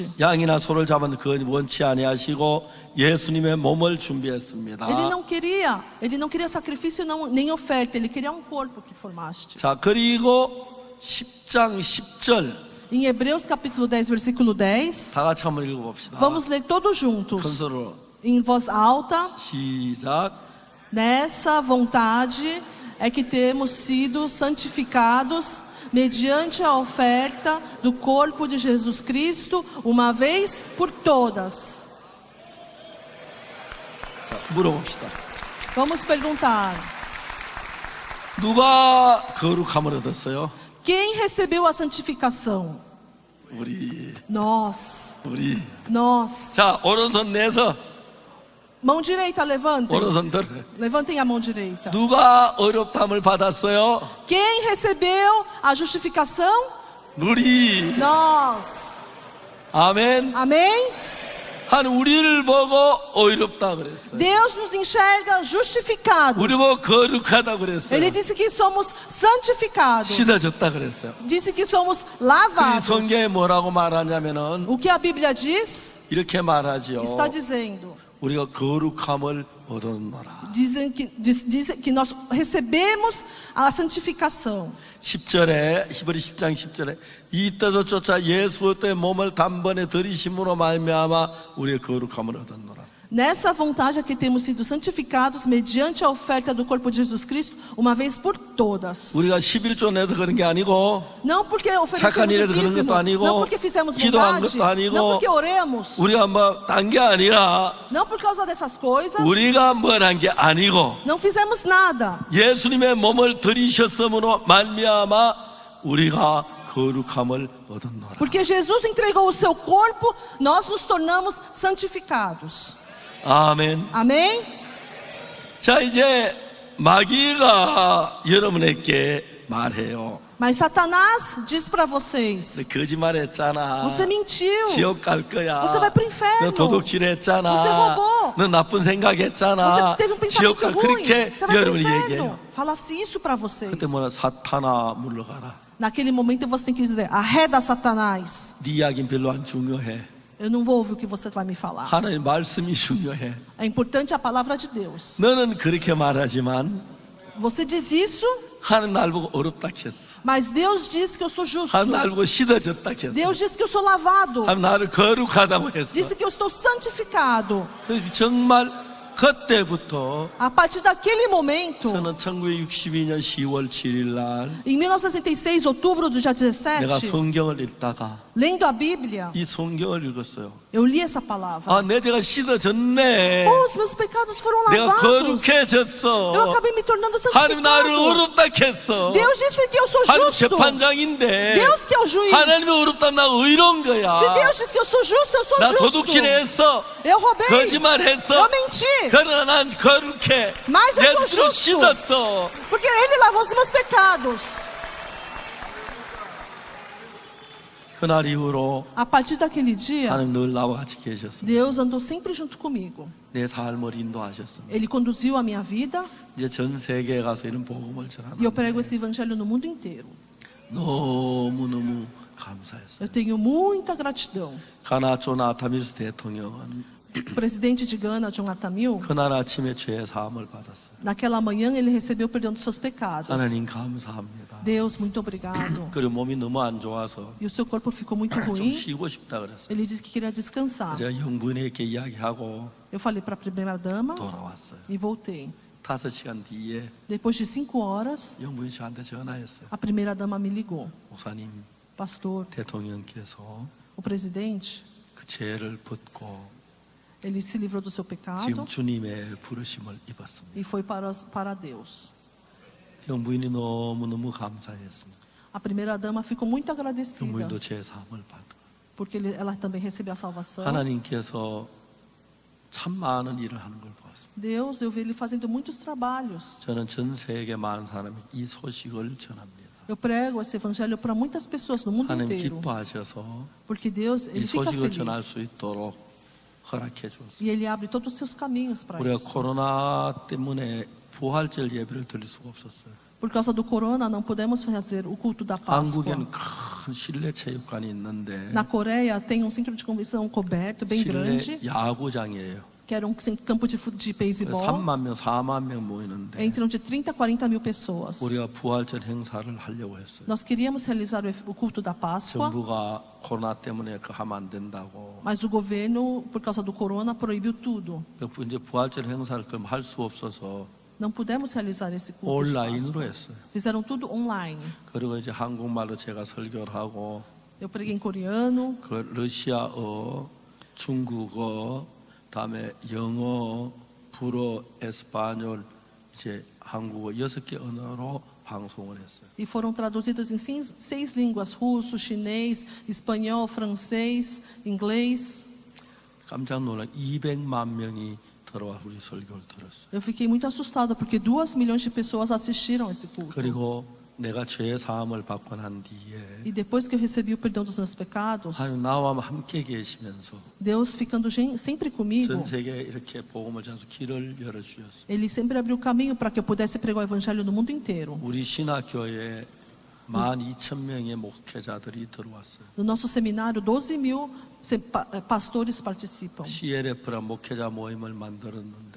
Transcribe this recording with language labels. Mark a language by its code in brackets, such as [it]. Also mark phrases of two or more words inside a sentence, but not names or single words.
[ko] 양이나 소를 잡은 그건 원치 아니하시고 예수님의 몸을 준비했습니다. [pt] Ele não queria sacrifício nem oferta, ele queria um corpo que formaste. [ko] 자, 그리고 10장 10절 [pt] Em Hebreus capítulo 10, versículo 10, [ko] 다 같이 한번 읽어봅시다. [pt] vamos ler todos juntos, [ko] 큰 소리로 [pt] em voz alta. [ko] 시작. [pt] Nessa vontade é que temos sido santificados mediante a oferta do corpo de Jesus Cristo, uma vez por todas. [ko] 자, 물어봅시다. [pt] Vamos perguntar: [ko] 누가 거룩함을 얻었어요? [pt] quem recebeu a santificação? [ko] 우리. [pt] Nós. Nós. [ko] 자, 오른손 내서 [pt] Mão direita, levantem. [ko] 오른손 들어. [pt] Levantem a mão direita. [ko] 누가 어렵담을 받았어요? [pt] Quem recebeu a justificação? [ko] 우리. [pt] Nós. [ko] 아멘. [pt] Amém? [ko] 한 우리를 보고 어렵다 그랬어요. [pt] Deus nos enxerga justificados. [ko] 우리 보고 거룩하다 그랬어요. [pt] Ele disse que somos santificados. [ko] 씻어졌다 그랬어요. [pt] Disse que somos [ko] 그 [pt] lavados. [ko] 성경에 뭐라고 말하냐면은 [pt] O que a Bíblia diz? [ko] 이렇게 말하지요. [pt] Está dizendo. [ko] 우리가 거룩함을 얻었노라. [pt] Dizem que nós recebemos a santificação. [ko] 10절에 히브리 10장 10절에 이 뜻을 쫓아 예수의 몸을 단번에 들이심으로 말미암아 우리의 거룩함을 얻었노라. [pt] Nessa vontade é que temos sido santificados mediante a oferta do corpo de Jesus Cristo, uma vez por todas. [ko] 우리가 11조 내서 그런 게 아니고 [pt] Não porque [ko] 착한 [pt] oferecemos o [ko] 일에서 그런 [pt] dízimo, [ko] 것도 아니고 [pt] não porque fizemos [ko] 기도한 [pt] bondade, [ko] 것도 아니고 [pt] não porque oremos, [ko] 우리가 뭐 딴 게 아니라 [pt] não por causa dessas coisas, [ko] 우리가 뭘 한 게 아니고 [pt] não fizemos nada. [ko] 예수님의 몸을 들이셨음으로 말미암아 우리가 거룩함을 얻었노라. [pt] Porque Jesus entregou o seu corpo, nós nos tornamos santificados. [ko] 아멘. [pt] Amém? [ko] 자, 이제 마귀가 여러분에게 말해요. [pt] Mas Satanás diz para vocês: [ko] 거짓말했잖아. [pt] você mentiu, [ko] 지옥 갈 거야. [pt] você vai para o [ko] 너 [pt] inferno, [ko] 도둑질했잖아. [pt] você roubou, [ko] 너 나쁜 생각했잖아. [pt] você teve um [ko] 지옥 [pt] pensamento [ko] 갈 [pt] ruim, [ko] 그렇게 [pt] você vai para o [ko] 여러분이 [pt] inferno. [ko] 얘기해요. [pt] Fala-se isso para vocês. [ko] 그때 뭐냐 사탄아 물러가라. [pt] Naquele momento você tem que dizer: arreda Satanás. [ko] 네 이야기는 별로 안 중요해. [pt] Eu não vou ouvir o que você vai me falar. [ko] 하나님 말씀이 중요해. [pt] É importante a palavra de Deus. [ko] 너는 그렇게 말하지만 [pt] Você diz isso, [ko] 하나님 날 보고 어렵다 했어. [pt] mas Deus diz que eu sou justo. [ko] 하나님 날 보고 씻어졌다 했어. [pt] Deus diz que eu sou lavado. [ko] 하나님 나를 거룩하다고 했어. [pt] Disse que eu estou santificado. [ko] 그러니까 정말 그때부터 [pt] A partir daquele momento, [ko] 저는 1962년 10월 7일 날 [pt] em 1966, outubro do dia [ko] 내가 [pt] 17, [ko] 성경을 읽다가 [pt] lendo a Bíblia, [ko] 이 성경을 읽었어요. [pt] eu li essa palavra. [ko] 아, 내 죄가 씻어졌네. [pt] Oh, os meus pecados foram [ko] 내가 [pt] lavados. [ko] 거룩해졌어. [pt] Eu acabei me tornando [ko] 하나님 나를 [pt] santificado. [ko] 어렵다 했어. [pt] Deus disse que eu sou [ko] 하나님 [pt] justo. [ko] 재판장인데 [pt] Deus que é o juiz. [ko] 하나님이 어렵다 나 의로운 거야. [pt] Se Deus diz que eu sou justo, eu sou [ko] 나 [pt] justo. [ko] 도둑질했어. [pt] Eu roubei. [ko] 거짓말했어. [pt] Eu menti. [ko] 그러나 난 거룩해. [pt] Mas eu sou [ko] 예수로 [pt] justo. [ko] 씻었어. [pt] Porque Ele lavou os meus pecados. [ko] 그날 이후로 [pt] A partir daquele dia, [ko] 하나님 늘 나와 같이 계셨습니다. [pt] Deus andou sempre junto comigo. [ko] 내 삶을 인도하셨습니다. [pt] Ele conduziu a minha vida [ko] 이제 전 se계에 가서 이런 복음을 [pt] e eu [ko] 전하는 [pt] prego esse evangelho no mundo inteiro. [ko] 너무너무 감사했어요. [pt] Eu tenho muita gratidão. [ko] 가나 존 아타밀스 대통령은 [pt] O presidente de Gana, John Atamil, [ko] 그날 아침에 죄 사함을 받았어요. [pt] naquela manhã ele recebeu o perdão dos seus pecados. [ko] 하나님 감사합니다. [pt] Deus, muito obrigado. [ko] 그리고 몸이 너무 안 좋아서 [pt] E o seu corpo ficou muito [ko] 좀 [pt] ruim. [ko] 쉬고 싶다 그랬어요. [pt] Ele disse que queria descansar. [ko] 제가 영부인에게 이야기하고 [pt] Eu falei para a primeira dama [ko] 돌아왔어요. [pt] e voltei. [ko] 5시간 뒤에 [pt] Depois de 5 horas, [ko] 영부인 저한테 전화했어요. [pt] a primeira dama me ligou. [ko] 목사님, [pt] Pastor, [ko] 대통령께서 [pt] O presidente, [ko] 그 죄를 벗고 [pt] ele se livrou do seu pecado [ko] 지금 주님의 부르심을 입었습니다. [pt] e foi para Deus. [ko] 영부인이 너무너무 감사했습니다. [pt] A primeira dama ficou muito agradecida, [ko] 영부인도 죄 사함을 받고 [pt] porque ela também recebeu a salvação. [ko] 하나님께서 참 많은 일을 하는 걸 보았습니다. [pt] Deus, eu vi ele fazendo muitos trabalhos. [ko] 저는 전 세계 많은 사람이 이 소식을 전합니다. [pt] Eu prego esse evangelho para muitas pessoas no mundo [ko] 하나님 [pt] inteiro, [ko] 기뻐하셔서 [pt] porque Deus, [ko] 이 [pt] ele fica [ko] 소식을 전할 [pt] feliz [ko] 수 있도록 허락해 주었습니다. [pt] e ele abre todos os seus caminhos para [ko] 우리가 [pt] isso. [ko] 코로나 때문에 부활절 예배를 드릴 수가 없었어요. [pt] Por causa do corona, não podemos fazer o culto da Páscoa. [ko] 한국에는 큰 실내 체육관이 있는데 [pt] Na Coreia tem um centro de convenção coberto, bem grande, [ko] 실내 야구장이에요. [pt] que era um campo de beisebol. [ko] 3만 명, 4만 명 모이는데 [pt] Entram de 30 a 40 mil pessoas. [ko] 우리가 부활절 행사를 하려고 했어요. [pt] Nós queríamos realizar o culto da Páscoa, [ko] 정부가 코로나 때문에 그거 하면 안 된다고. [pt] mas o governo, por causa do corona, proibiu tudo. [ko] 이제 부활절 행사를 그럼 할 수 없어서 [pt] Não pudemos realizar esse culto de [ko] 온라인으로 [pt] Páscoa. [ko] 했어요. [pt] Fizeram tudo online. [ko] 그리고 이제 한국말로 제가 설교를 하고 [pt] Eu preguei em coreano, [ko] 그 러시아어, 중국어, 다음에 영어, 불어, 에스파뇰, 이제 한국어 6개 언어로 방송을 했어요. [pt] e foram traduzidos em 6 línguas: russo, chinês, espanhol, francês, inglês. [ko] 깜짝 놀란 200만 명이 들어와 우리 설교를 들었어요. [pt] Eu fiquei muito assustada porque 2 milhões de pessoas assistiram esse culto. [ko] 그리고 내가 죄 사함을 받고 난 뒤에 [pt] E depois que eu recebi o perdão dos meus pecados, [ko] 하나님 나와 함께 계시면서 [pt] Deus ficando sempre comigo, [ko] 전 세계에 이렇게 복음을 전해서 길을 열어주셨어요. [pt] Ele sempre abriu caminho para que eu pudesse pregar o evangelho no mundo inteiro. [ko] 우리 신학교에 12,000명의 목회자들이 들어왔어요. [pt] No nosso seminário, 12 mil pastores participam. [ko] CLF라는 목회자 모임을 만들었는데